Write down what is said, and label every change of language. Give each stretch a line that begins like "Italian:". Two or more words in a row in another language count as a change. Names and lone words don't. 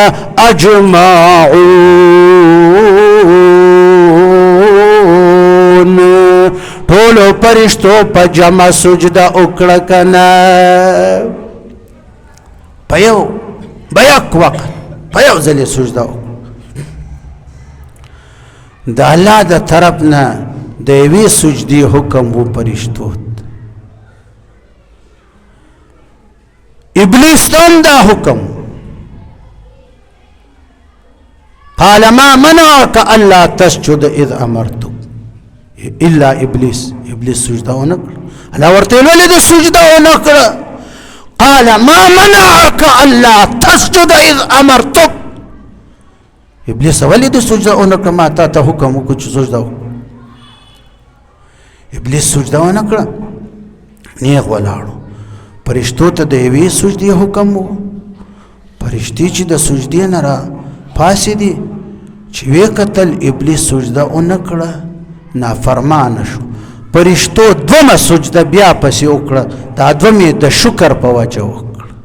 Pashto: اجمعون ټولو فرشتو په جمع سجده وکړه کنه په یو بیاک وخت په یو ځل سجده د الله د طرف نه د یوې سجدي حکم وو فرشتو ابلیس تم دا حکم
Arabic: قال ما منعك الا تسجد اذ امرتك الا ابلیس
Pashto: سجده ونکړه الله ورته ولې د سجده ونکړه
Arabic: قال ما منعك الا تسجد اذ امرتك
Pashto: ابلیس ولې د سجده ونکړه ما ته حکم وکړ چې سجده وکړه ابلیس سجده ونکړه نیغ ولاړو فرشتو ته د یوې سجدې حکم وو فرشتي چې د سجدې نه را پاسې دي چې وې کتل ابلیس سجده ونکړه نافرمانه شو فرشتو دومره سجده بیا پسې وکړه دا دومره د شکر په وجه وکړه